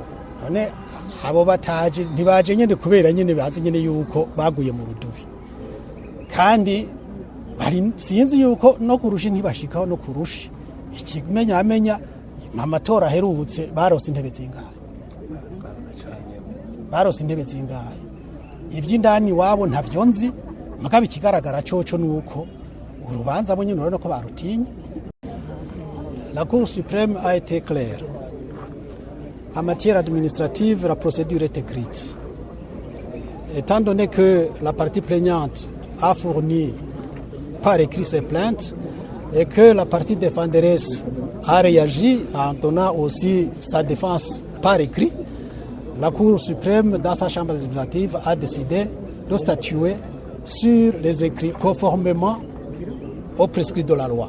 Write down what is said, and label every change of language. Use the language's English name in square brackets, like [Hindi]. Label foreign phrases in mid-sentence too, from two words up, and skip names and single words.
[Rundi] None abo bataje ntibaje nyene kubera nyene bazi nyene yuko baguye mu rudubi, kandi bari sinzi yuko no kurusha ntibashikaho no kurusha ikimenya amenya amatora aherutse barose intebe zingahe, barose intebe zingahe. Ivy'indani wabo ntavyo nzi, mugabo ikigaragara coco nuko urubanza bo nyene urabona ko barutinye. [French] La Cour suprême a été claire. En matière administrative, la procédure est écrite. Étant donné que la partie plaignante a fourni par écrit ses plaintes et que la partie défenderesse a réagi en donnant aussi sa défense par écrit, la Cour suprême, dans sa chambre législative, a décidé de statuer sur les écrits conformément aux prescrits de la loi.